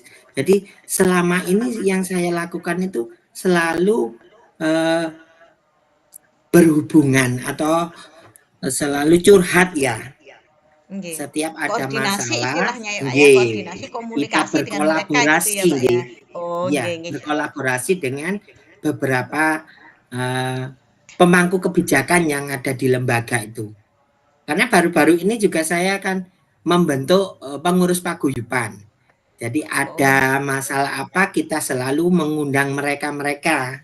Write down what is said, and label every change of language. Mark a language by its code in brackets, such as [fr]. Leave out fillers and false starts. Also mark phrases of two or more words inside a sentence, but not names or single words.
[id] Jadi selama ini yang saya lakukan itu selalu eh, berhubungan atau selalu curhat ya. Nggih. Setiap ada Koordinasi masalah, istilahnya ya, Pak, ya, nggih, koordinasi kita komunikasi dengan mereka gitu ya, berkolaborasi, Pak, ya? nggih. Oh, Ya, nggih nggih. berkolaborasi dengan beberapa pemangku kebijakan yang ada di lembaga itu. Karena baru-baru ini juga saya akan membentuk pengurus paguyuban. Jadi Oh, ada masalah apa kita selalu mengundang mereka-mereka